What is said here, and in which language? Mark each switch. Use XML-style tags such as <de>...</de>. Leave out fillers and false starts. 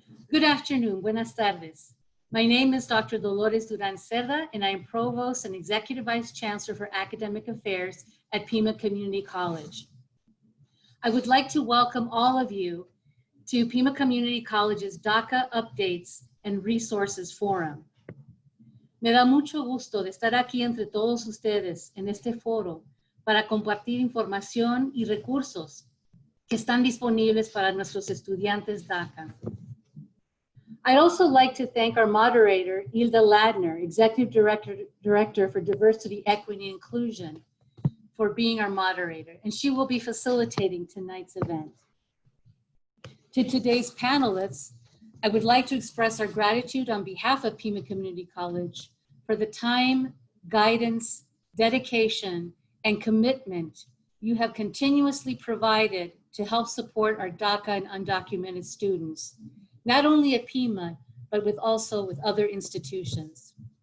<en>Good afternoon,</en> <es>buenas tardes.</es> <en>My name is Dr. Dolores Duran Cerda, and I am Provost and Executive Vice Chancellor for Academic Affairs at Pima Community College. I would like to welcome all of you to Pima Community College's DACA Updates and Resources Forum.</en> <es>Me da mucho gusto de estar aquí entre todos ustedes en este foro para compartir información y recursos que están disponibles para nuestros estudiantes DACA.</es> <en>I'd also like to thank our moderator, Hilda Ladner, Executive Director for Diversity, Equity, and Inclusion, for being our moderator, and she will be facilitating tonight's event. To today's panelists, I would like to express our gratitude on behalf of Pima Community College for the time, guidance, dedication, and commitment you have continuously provided to help support our DACA and undocumented students, not only at Pima, but also with other institutions.</en>